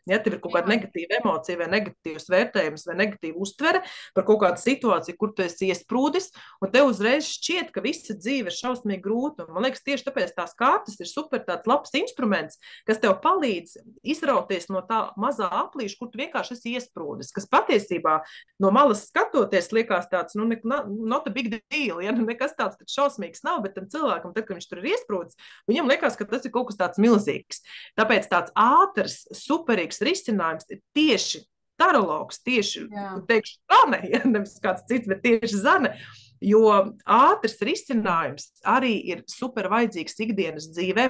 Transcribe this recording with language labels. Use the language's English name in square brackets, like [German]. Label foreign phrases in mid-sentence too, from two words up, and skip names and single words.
[Latvian] Ja tev ir kaut kāda negatīva emocija vai negatīvs vērtējums vai negatīva uztvere par kaut kādu situāciju, kur tu esi iesprūdis, un tev uzreiz šķiet, ka visa dzīve ir šausmīgi grūta. Un, man liekas, tieši tāpēc tās kārtas ir super tāds labs instruments, kas tev palīdz izrauties no tā mazā aplīša, kur tu vienkārši esi iesprūdis, kas patiesībā no malas skatoties liekas tāds, [English] not a big deal, [Latvian] ja nekas tāds šausmīgs nav, bet tam cilvēkam, tad, kad viņš tur ir iesprūdis, viņam liekas, ka tas ir kaut kas tāds milzīgs. Tāpēc tāds ātrs, superīgs risinājums ir tieši tarologs, tieši, teikšu, Zane, ja nevis kāds cits, bet tieši Zane, jo ātrs risinājums arī ir super vajadzīgs ikdienas dzīvē.